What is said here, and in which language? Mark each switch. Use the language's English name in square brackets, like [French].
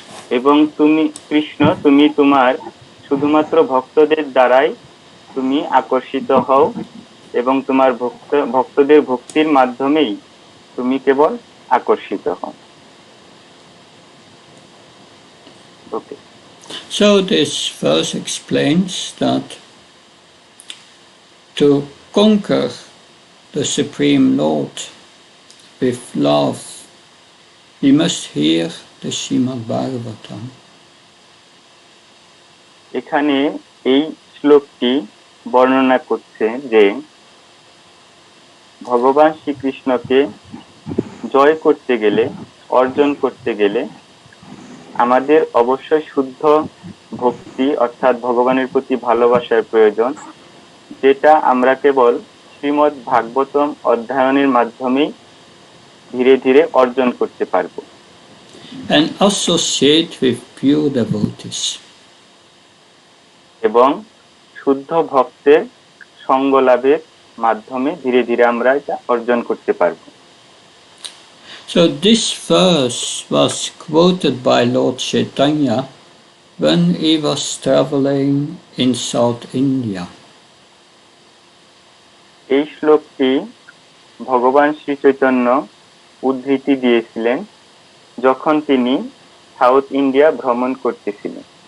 [Bangla] এবং তুমি কৃষ্ণ, তুমি তোমার শুধুমাত্র ভক্তদের দ্বারাই তুমি আকর্ষিত হও এবং তোমার ভক্তদের ভক্তির মাধ্যমেই তুমি কেবল আকর্ষিত হও। [English] Okay. So this verse explains that to conquer the Supreme Lord with love, we must hear the Srimad Bhagavatam. [Bangla] এখানে এই শ্লোকটি বর্ণনা করছে যে ভগবান শ্রীকৃষ্ণকে জয় করতে গেলে, অর্জন করতে গেলে আমাদের অবশ্যই শুদ্ধ ভক্তি অর্থাৎ ভগবানের প্রতি ভালোবাসার প্রয়োজন, যেটা আমরা কেবল শ্রীমদ্ ভাগবতম অধ্যয়নের মাধ্যমেই ধীরে ধীরে অর্জন করতে পারব। [English] and associate with pure devotees. [Bangla] এবং শুদ্ধ ভক্তের সঙ্গ লাভের মাধ্যমে ধীরে ধীরে আমরা এটা অর্জন করতে পারবো। [English] So this verse was quoted by Lord Chaitanya when he was traveling in South India. [Bangla] এই শ্লোকটি ভগবান শ্রী চৈতন্য উদ্ধৃতি দিয়েছিলেন যখন তিনি সাউথ ইন্ডিয়া ভ্রমণ করতেছিলেন।